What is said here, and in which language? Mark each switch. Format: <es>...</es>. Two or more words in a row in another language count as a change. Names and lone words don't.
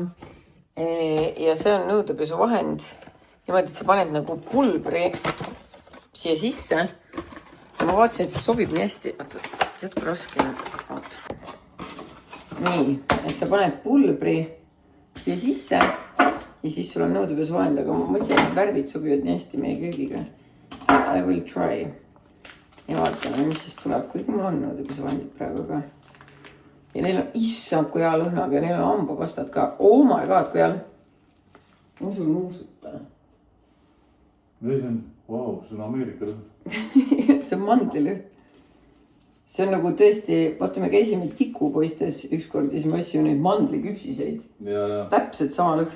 <et>Ja see on nõudepesuvahend. Niimoodi, et sa paned nagu pulbri siia sisse. Ja ma vaatasin, et see sobib nii hästi. Tead, kui raske on. Nii, et sa paned pulbri siia sisse. Ja siis sul on nõudepesuvahend. Aga ma mõtlesin, et värvid sobivad nii hästi meie köögiga.</et> <en>I will try.</en> <et>Ja vaatame, mis siis tuleb. Kuigi mul on nõudepesuvandid praegu ka. Ja neil on issand kui hea lõhnaga ja neil on hambapastad ka.</et> <en>Oh my god,</en> <et>kui hea. Ma sul nuusuta. See on, wow, see on Ameerika lõhn. See on mandlilõhn. See on nagu tõesti, vaata me käisime tikupoistes ükskord ja siis ma ostsin neid mandliküpsiseid. Ja. Täpselt sama lõhn.</et>